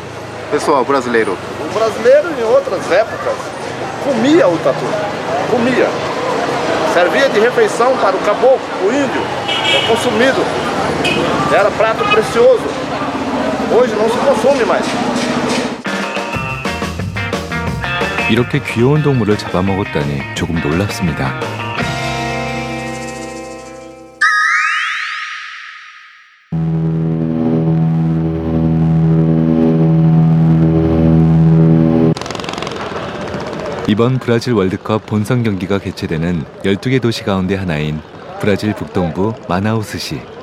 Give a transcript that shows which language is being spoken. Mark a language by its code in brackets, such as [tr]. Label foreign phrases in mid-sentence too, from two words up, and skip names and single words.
[pt] Pessoal brasileiro. O brasileiro, em outras épocas, comia o tatu. Comia. Servia de refeição para o caboclo, o índio, consumido. Era prato precioso. Hoje não se consome mais. [ko] 이렇게 귀여운 동물을 잡아먹었다니 조금 놀랍습니다. 이번 브라질 월드컵 본선 경기가 개최되는 12개 도시 가운데 하나인 브라질 북동부 마나우스시.